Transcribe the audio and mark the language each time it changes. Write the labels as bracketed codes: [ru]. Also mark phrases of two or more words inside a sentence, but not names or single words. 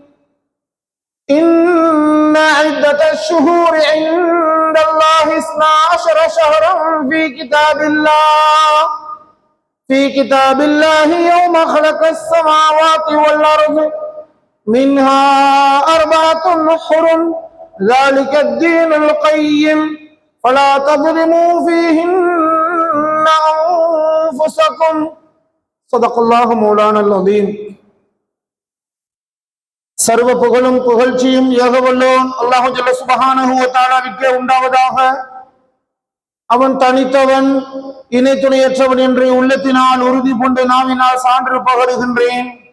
[ar] إن عدة الشهور عند الله 12 شهرا في كتاب الله يوم خلق السماوات والأرض منها 4 حرم ذلك الدين القيم فلا تظلموا فيهن أنفسكم. صدق الله مولانا العظيم. [ta] சர்வ புகழும் புகழ்ச்சியும் ஏகவல்லோன் அல்லாஹ் [ar] جل سبحانه وتعالى [ta] உண்டாவதாக. அவன் தனித்தவன், இணை துணையற்றவன் என்று உள்ளத்தினால் உறுதி கொண்டு நாவினால் சான்று பகருகின்றேன்.